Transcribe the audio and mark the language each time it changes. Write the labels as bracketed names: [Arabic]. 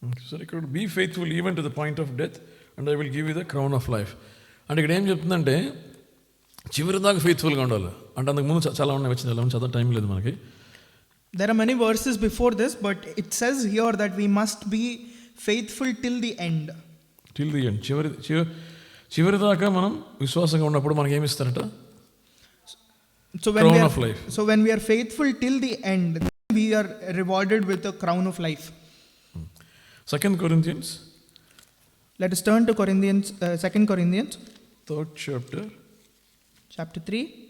[Telugu] సరే, ఇక్కడ [English] Be faithful even to the point of death and I will give you the crown of life. [Telugu] అంటే ఇక్కడ ఏం చెప్తుందంటే చివరి దాకా ఫెయిత్ఫుల్గా ఉండాలి. అంటే అంతకు ముందు చాలా ఉన్నాయి, వచ్చింది చాలా చదువు టైం లేదు మనకి. [English] There are many verses before this, but it says here that we must be faithful till the end. Till the end, [Telugu] చివరి దాకా మనం విశ్వాసంగా ఉన్నప్పుడు మనకి ఏమి ఇస్తారట? [English] So Crown of life. So when we are faithful till the end, then we are rewarded with a crown of life. 2 Corinthians Let us turn to Corinthians, 2 Corinthians 3rd chapter. chapter 3.